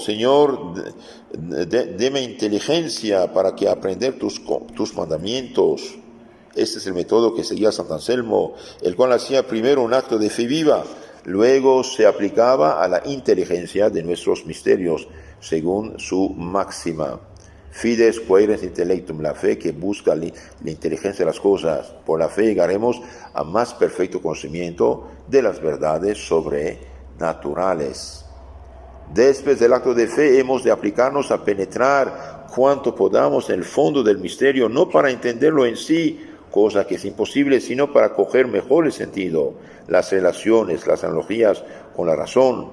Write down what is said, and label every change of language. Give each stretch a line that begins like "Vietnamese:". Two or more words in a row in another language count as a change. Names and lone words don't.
Spanish: Señor, deme inteligencia para que aprender tus mandamientos. Este es el método que seguía Sant Anselmo, el cual hacía primero un acto de fe viva, luego se aplicaba a la inteligencia de nuestros misterios, según su máxima.
Latin: Fides quaerens intellectum,
Spanish: la fe que busca la inteligencia de las cosas. Por la fe llegaremos a más perfecto conocimiento de las verdades sobrenaturales. Después del acto de fe hemos de aplicarnos a penetrar cuanto podamos en el fondo del misterio, no para entenderlo en sí, cosa que es imposible, sino para coger mejor el sentido, las relaciones, las analogías con la razón.